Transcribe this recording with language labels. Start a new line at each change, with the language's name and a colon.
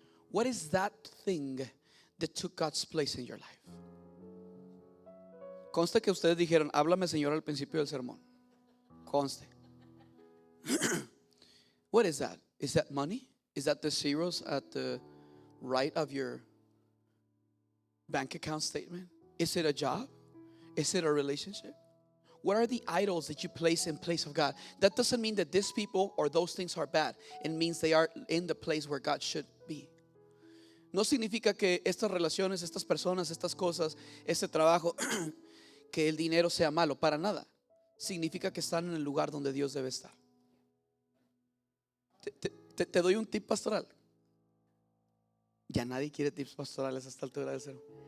English: What is that thing that took God's place in your life?
Spanish: Conste que ustedes dijeron, háblame, Señor, al principio del sermón. Conste.
English: What is that? Is that money? Is that the zeros at the right of your bank account statement? Is it a job? Is it a relationship? What are the idols that you place in place of God? That doesn't mean that these people or those things are bad. It means they are in the place where God should be.
Spanish: No significa que estas relaciones, estas personas, estas cosas, este trabajo, que el dinero sea malo, para nada. Significa que están en el lugar donde Dios debe estar. Te doy un tip pastoral. Ya nadie quiere tips pastorales a esta altura del cero.